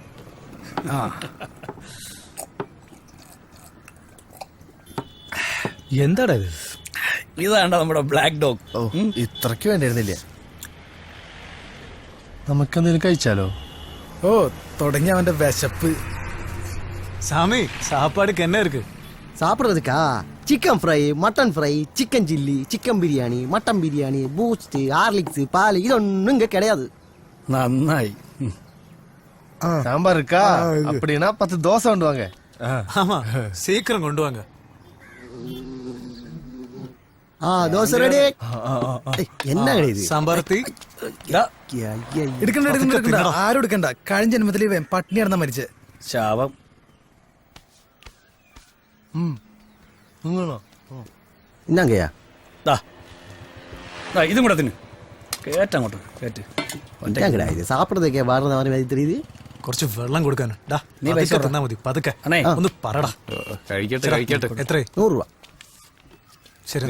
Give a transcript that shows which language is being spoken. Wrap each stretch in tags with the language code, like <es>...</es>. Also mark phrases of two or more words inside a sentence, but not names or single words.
<ml>എന്താടാ ഇത്? ഇതാണ്ട നമ്മുടെ ബ്ലാക്ക് ഡോഗ്. ഇത്രക്ക് വേണ്ടിയിരുന്നില്ല. നമുക്കെന്തെങ്കിലും കഴിച്ചാലോ? തുടങ്ങി അവന്റെ വിശപ്പ്.</ml> <ta>சாமி சாப்பாடுக்கு என்ன இருக்கு? சாப்பிடுறதுக்கா</ta> <en>chicken fry, mutton fry, chicken chilli,</en> <ta>சிக்கன் பிரியாணி, மட்டன் பிரியாணி, பூஸ்ட், ஹார்லிக்ஸ், பால் இதொன்னும் இங்க கிடையாது.</ta> <ml>നന്നായി.</ml> <ta>சாம்பார் இருக்கா? அப்படின்னா 10 தோசை கொண்டு வாங்க. ஆமா சீக்கிரம் கொண்டு வாங்க. தோசை ரெடி. என்ன கிடையாது?</ta> <ml>സാമ്പാറത്തി എടുക്കണ്ട ആരും എടുക്കണ്ട. കഴിഞ്ഞ ജന്മത്തിൽ ഇവൻ പട്ടിണി കിടന്നാ മരിച്ചേ. ശാപം.</ml> <ta>என்னங்கய்யா?</ta> <ml>ഇതും കൂടെ തിന്നു. കേറ്റങ്ങോട്ട് കേറ്റ്.</ml> <ta>கிடையாது சாப்பிடுறதுக்கே வர்றது மாதிரி தெரியுது.</ta> <ml>കുറച്ച് വെള്ളം കൊടുക്കാനോ? നീ പൈസ തന്നാ മതി പതുക്കെ. ഒന്ന് പറടാ. കഴിക്കട്ടെ. എത്ര?</ml> <ta>100 ரூபா.</ta> <ml>ശരി</ml>